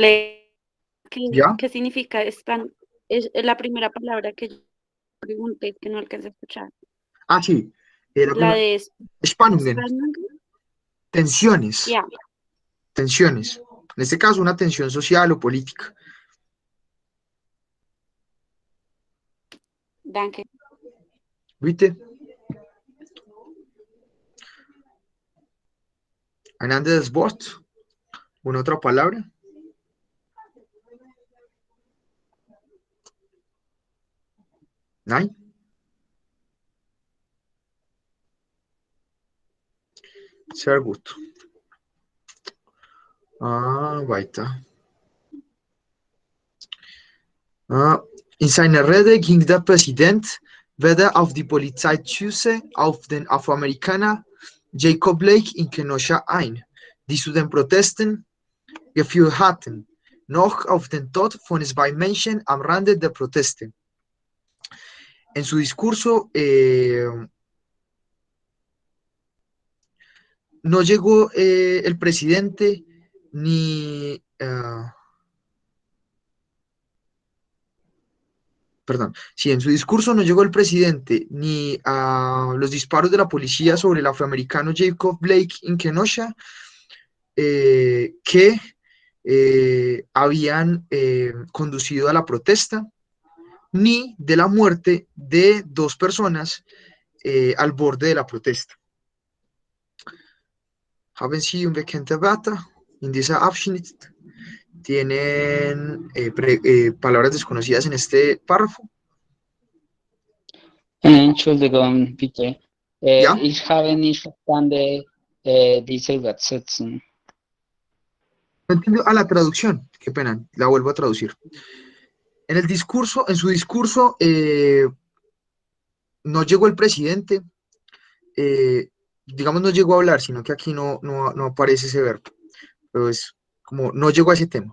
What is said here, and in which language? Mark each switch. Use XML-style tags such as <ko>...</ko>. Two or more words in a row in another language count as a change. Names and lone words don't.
<es>¿Ya? ¿qué significa spam? Es la primera palabra que yo pregunté que no alcancé a escuchar. Ah, sí. La de Spannungen. Spannungen. Tensiones. Ya, Tensiones. En este caso, una tensión social o política. danke.</es> <de>¿Viste? Ein anderes Wort.</de> <es>¿Una otra palabra?</es> <de>¿Nein? Sehr gut. Weiter. In seiner Rede ging der Präsident weder auf die Polizeischüsse auf den Afroamerikaner Jacob Blake in Kenosha ein, die zu den Protesten geführt hatten, noch auf den Tod von zwei Menschen am Rande der Proteste.</de> <es>En su discurso no llegó el presidente ni... perdón, si en su discurso no llegó el presidente ni a los disparos de la policía sobre el afroamericano Jacob Blake en Kenosha, que habían conducido a la protesta, ni de la muerte de dos personas al borde de la protesta.</es> <de>Haben Sie unbekannte Wörter in dieser Abschnitt?</de> <es>¿Tienen palabras desconocidas en este párrafo?</es> <de>Entschuldigung, bitte. ¿Ya? Ich habe nicht verstanden diese Übersetzung.</de> <es>No entiendo la traducción, qué pena, la vuelvo a traducir. En su discurso, no llegó el presidente, digamos no llegó a hablar, sino que aquí no aparece ese verbo, pero es como no llegó a ese tema.</es>